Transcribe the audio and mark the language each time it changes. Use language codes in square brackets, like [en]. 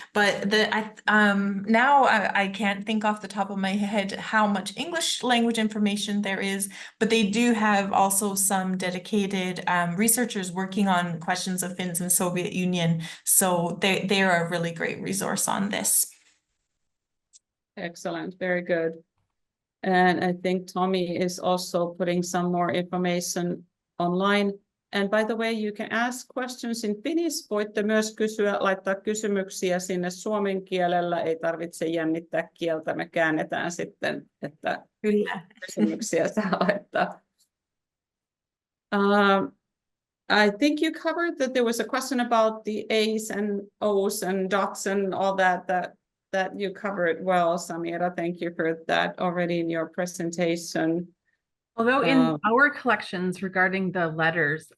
[en] But now I can't think off the top of my head how much English language information there is, but they do have also some dedicated researchers working on questions of Finns in the Soviet Union. So they are a really great resource on this. Excellent, very good. And I think Tommy is also putting some more information online. And by the way, you can ask questions in Finnish. [fi] Voitte myös laittaa kysymyksiä sinne suomen kielellä. Ei tarvitse jännittää kieltä. Me käännetään sitten, että Kyllä. kysymyksiä saa laittaa. [en] I think you covered that there was a question about the A's and O's and dots and all that you covered well, Samira. Thank you for that already in your presentation. Although in our collections regarding the letters,